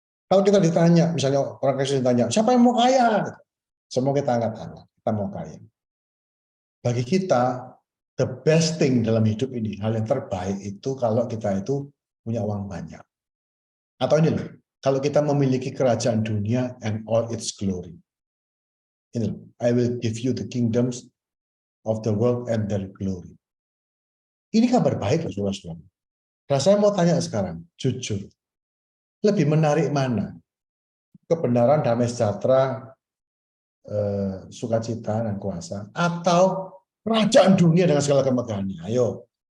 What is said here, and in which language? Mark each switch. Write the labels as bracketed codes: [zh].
[id] Kalau kita ditanya, misalnya orang Kristen ditanya, siapa yang mau kaya? Semua kita angkat tangan, kita mau kaya. Bagi kita, [en] the best thing [id] dalam hidup ini, hal yang terbaik itu kalau kita itu punya uang banyak. Atau ini loh, kalau kita memiliki kerajaan dunia [en] and all its glory. [id] Ini loh, [en] I will give you the kingdoms of the world and their glory. [id] Ini kabar baik loh, saudara-saudara. Nah, saya mau tanya sekarang, jujur, lebih menarik mana? Kebenaran, damai sejahtera, sukacita dan kuasa, atau kerajaan dunia dengan segala kemegahannya? Ayo.